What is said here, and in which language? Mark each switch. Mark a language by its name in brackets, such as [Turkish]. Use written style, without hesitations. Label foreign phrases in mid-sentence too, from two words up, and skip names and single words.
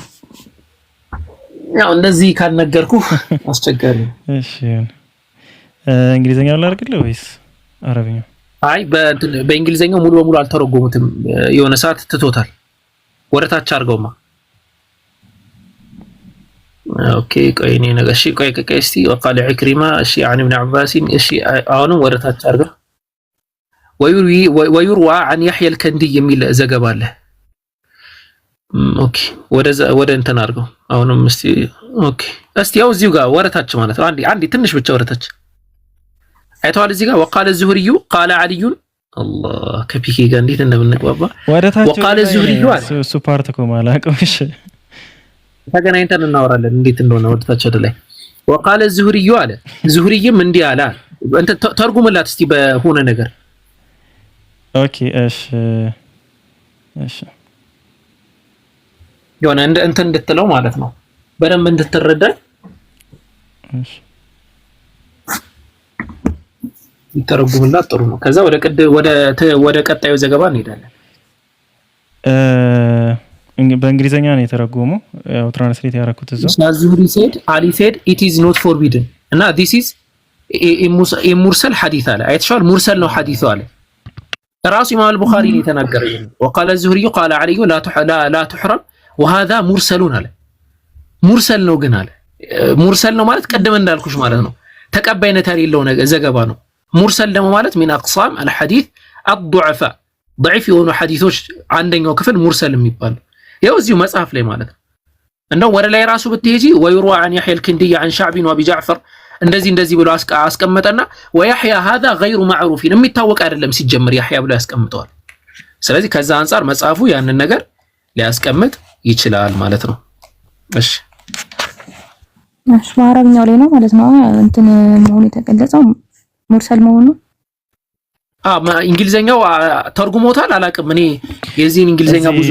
[Amharic] ያው እንደዚህ ካልነገርኩ አስቸጋሪ ነው። እሺ እንግሊዘኛው ላድርግልህ ወይስ አረብኛ? አይ በእንግሊዘኛው ሙሉ በሙሉ አልተረጎሙትም። የሆነ ሰዓት ትቶታል። ወረታች አድርገውማ። ኦኬ ቆይ እኔ ነገር እሺ ቆይ እስቲ [Arabic] وقال عكرمة [Amharic] እሺ [Arabic] عن ابن عباس [Amharic] እሺ አሁንም ወረታች አድርገው [Arabic] ويروى عن يحيى الكندي [Amharic] የሚል ዘገባ አለ። ኦኬ ወደ እንትን አድርገው አሁንም ኦኬ እስቲ ያው እዚሁ ጋር ወረታች ማለት ነው። አንዴ ትንሽ ብቻ ወረታች አይተዋል። እዚህ ጋር [Arabic] وقال الزهري قال علي الله [Amharic] ከፒኬ ጋር እንዴት እንደምንግባባ ወረታች [Arabic] وقال الزهري [Amharic] እሱ ፓርት እኮ ማላውቀው። እሺ ተገናኝተን እናወራለን እንዴት እንደሆነ ወረታች ወደ ላይ [Arabic] وقال الزهري [Amharic] አለ። زهريም እንዲህ አለ። እንት ተርጉምላት እስቲ በሆነ ነገር። ኦኬ እሺ የሆነ እንትን እንድትለው ማለት ነው በደንብ እንድትረዳ። እሺ ይተረጉምላት ጥሩ ነው። ከዛ ወደ ቀጣዩ ዘገባ እንሄዳለን። በእንግሊዘኛ ነው የተረጎመው። ያው ትራንስሌት ያደረኩት እዛው ዙህሪ [English] said Ali said it is not forbidden [Amharic] እና [English] this is a mursal hadith [Amharic] አለ። አይተሻል ሙርሰል ነው ሐዲሱ አለ። ራሱ ኢማም አልቡኻሪ ነው የተናገረው። وقال [Arabic] الزهري قال علي لا تحرم وهذا مرسل [Amharic] አለ። ሙርሰል ነው ግን አለ። ሙርሰል ነው ማለት ቀደም እንዳልኩሽ ማለት ነው ተቀባይነት የሌለው ዘገባ ነው። ሙርሰል ደግሞ ማለት [Arabic] من اقسام الحديث الضعفاء ضعيف [Amharic] የሆኑ ሐዲሶች አንደኛው ክፍል ሙርሰል የሚባል ያው እዚሁ መጽሐፍ ላይ ማለት ነው። እንደው ወደ ላይ ራሱ ብትሄጂ [Arabic] ويروى عن يحيى الكندي عن شعب وابي جعفر [Amharic] እንደዚህ ብሎ አስቀመጠና [Arabic] ويحيى هذا غير معروف [Amharic] የሚታወቅ አይደለም ሲጀምር ያህያ ብሎ ያስቀምጠዋል። ስለዚህ ከዛ አንፃር መጽሐፉ ያንን ነገር ሊያስቀምጥ ይችላል ማለት ነው። እሺ በአረብኛው ላይ ነው ማለት ነው እንትን መሆኑ የተገለጸው ሙርሰል መሆኑ። እንግሊዘኛው ተርጉሞታል አላውቅም። እኔ የዚህን እንግሊዘኛ ብዙም